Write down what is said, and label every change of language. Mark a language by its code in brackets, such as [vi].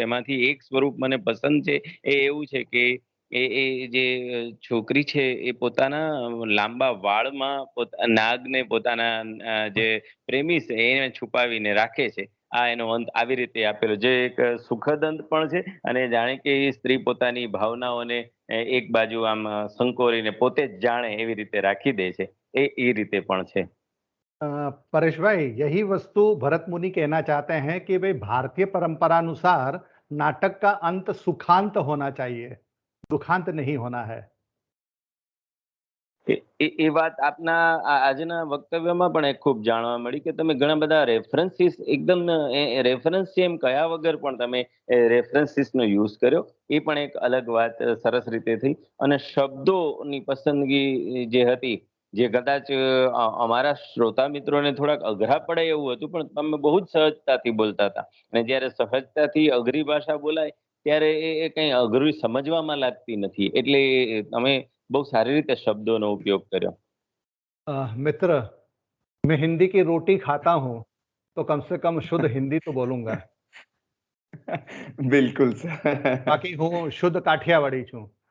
[gu] એમાંથી એક સ્વરૂપ મને પસંદ છે એ એવું છે કે એ જે છોકરી છે એ પોતાના લાંબા વાળમાં નાગને પોતાના જે પ્રેમી છે એને છુપાવીને રાખે છે. આ એનો અંત આવી રીતે આપેલો જે એક સુખદ અંત પણ છે અને જાણે કે એ સ્ત્રી પોતાની ભાવનાઓને એક બાજુ આમ સંકોરીને પોતે જ જાણે એવી રીતે રાખી દે છે. એ રીતે પણ છે. [hi] परेश भाई, यही वस्तु भरत मुनि कहना चाहते हैं कि भाई भारतीय परंपरा अनुसार नाटक का अंत सुखांत होना चाहिए, दुखांत नहीं होना है। [gu] એ વાત આપના આજના વક્તવ્યમાં પણ એક ખૂબ જાણવા મળી કે તમે ઘણા બધા રેફરન્સીસ એકદમ રેફરન્સ છે એમ કયા વગર પણ તમે રેફરન્સીસનો યુઝ કર્યો. એ પણ એક અલગ વાત સરસ રીતે થઈ. અને શબ્દોની પસંદગી જે હતી જે કદાચ અમારા શ્રોતા મિત્રોને થોડાક અઘરા પડે એવું હતું, પણ તમે બહુ જ સહજતાથી બોલતા હતા. અને જ્યારે સહજતાથી અઘરી ભાષા બોલાય ત્યારે એ કંઈ અઘરું સમજવામાં લાગતી નથી. એટલે તમે બહુ સારી રીતે શબ્દોનો ઉપયોગ કર્યો. [hi] मित्र, मैं हिंदी की रोटी खाता हूँ, तो कम से कम शुद्ध हिंदी तो बोलूंगा। बिल्कुल सर। [gu] बाकी हूँ शुद्ध काठियावाड़ी छूं।